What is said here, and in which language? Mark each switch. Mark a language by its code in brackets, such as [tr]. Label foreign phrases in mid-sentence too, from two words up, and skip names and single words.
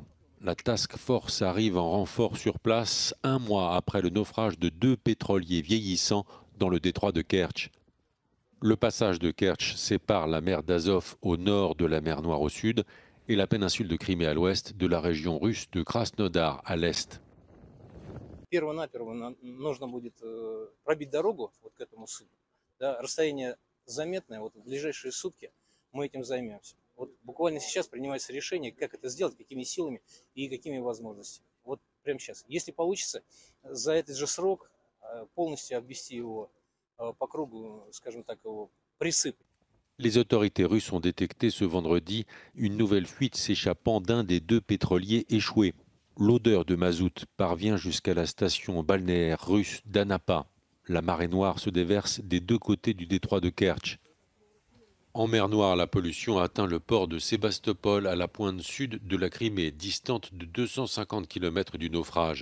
[fr] La task force arrive en renfort sur place 1 mois après le naufrage de 2 pétroliers vieillissants dans le détroit de Kertch. Le passage de Kertch sépare la mer d'Azov au nord de la mer Noire au sud et la péninsule de Crimée à l'ouest de la région russe de Krasnodar à l'est. [ru] Перво-наперво нужно будет пробить дорогу вот к этому судну. Да, расстояние заметное, вот в ближайшие сутки мы этим займемся. Вот буквально сейчас принимается решение, как это сделать, какими силами и какими возможностями. Вот прямо сейчас. Если получится, за этот же срок полностью обвести его по кругу, скажем так, его присыпать. [fr] Les autorités russes ont détecté ce vendredi une nouvelle fuite s'échappant d'un des 2 pétroliers échoués. L'odeur de mazout parvient jusqu'à la station balnéaire russe d'Anapa. La marée noire se déverse des 2 côtés du détroit de Kertch. En mer Noire, la pollution atteint le port de Sébastopol à la pointe sud de la Crimée, distante de 250 km du naufrage.